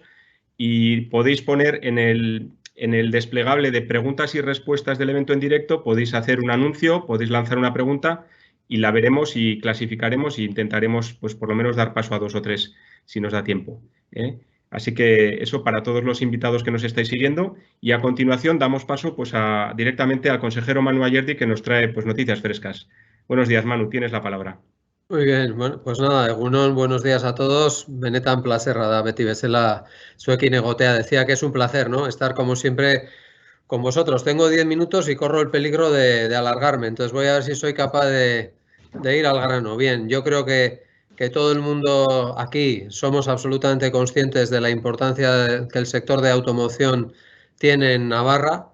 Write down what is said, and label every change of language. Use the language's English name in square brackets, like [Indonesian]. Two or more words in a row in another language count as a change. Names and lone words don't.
[Spanish] Y podéis poner en el desplegable de preguntas y respuestas del evento en directo, podéis hacer un anuncio, podéis lanzar una pregunta y la veremos y clasificaremos e intentaremos, pues por lo menos, dar paso a 2 o 3 si nos da tiempo. Así que eso para todos los invitados que nos estáis siguiendo. Y a continuación damos paso pues directamente al consejero Manu Ayerdi, que nos trae pues noticias frescas. Buenos días, Manu, tienes la palabra. Muy bien, bueno, pues nada, Egunon, buenos días a todos. [Basque] Benetan plazerra da beti bezala zuekin egotea. [Spanish] Decía que es un placer, ¿no? Estar como siempre con vosotros. Tengo 10 minutos y corro el peligro de alargarme, entonces voy a ver si soy capaz de ir al grano. Bien, yo creo que todo el mundo aquí somos absolutamente conscientes de la importancia que el sector de automoción tiene en Navarra.